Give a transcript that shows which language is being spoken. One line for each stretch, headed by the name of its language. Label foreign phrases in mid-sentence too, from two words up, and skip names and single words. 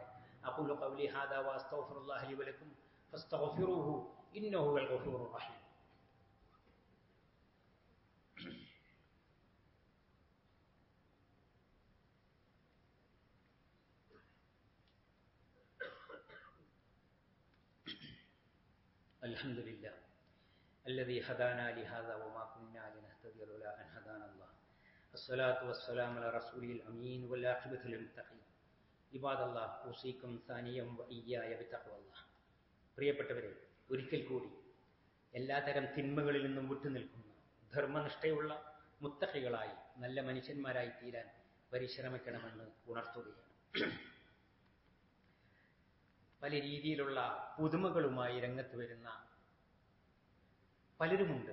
Arabic: أقول قولي هذا وأستغفر الله لي ولكم فاستغفروه إنه هو الغفور الرحيم. അൽഹംദുലില്ലാ الذي هدانا لهذا وما كنا لنهتدي لولا أن هدانا الله الصلاة والسلام على رسوله الأمين والعاقبة للمتقين عباد الله أوصيكم ثانيا وإياي بتقوى الله.
Malayalam: പ്രിയപ്പെട്ടവരെ, ഒരിക്കൽ കൂടി എല്ലാതരം തിന്മകളിൽ നിന്നും വിട്ടുനിൽക്കുന്ന ധർമ്മനിഷ്ഠയുള്ള മുത്തഖികളായി നല്ല മനുഷ്യന്മാരായി തീരാൻ പരിശ്രമിക്കണമെന്ന് ഉണർത്തുകയാണ്. പല രീതിയിലുള്ള പുതുമകളുമായി രംഗത്ത് വരുന്ന പലരുമുണ്ട്.